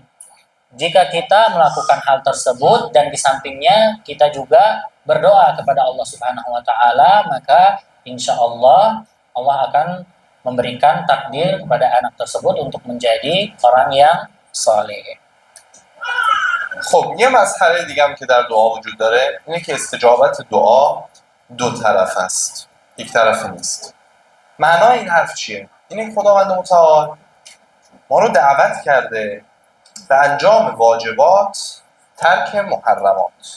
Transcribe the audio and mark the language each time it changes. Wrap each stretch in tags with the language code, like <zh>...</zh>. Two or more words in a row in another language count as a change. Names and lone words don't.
<id>Jika kita melakukan hal tersebut dan di sampingnya kita juga berdoa kepada Allah</id> <ar>سبحانه وتعالى,</ar> <id>maka</id> <ar>إن شاء الله</ar> <id>Allah akan memberikan takdir kepada anak tersebut untuk menjadi orang yang saleh.</id> <fa>خب یه مسئله دیگه هم که در دعا وجود داره اینه که استجابت دعا دو طرف است، یک طرفه نیست. معنای این حرف چیه؟ اینه که خداوند متعال ما رو دعوت کرده به انجام واجبات، ترک محرمات.</fa>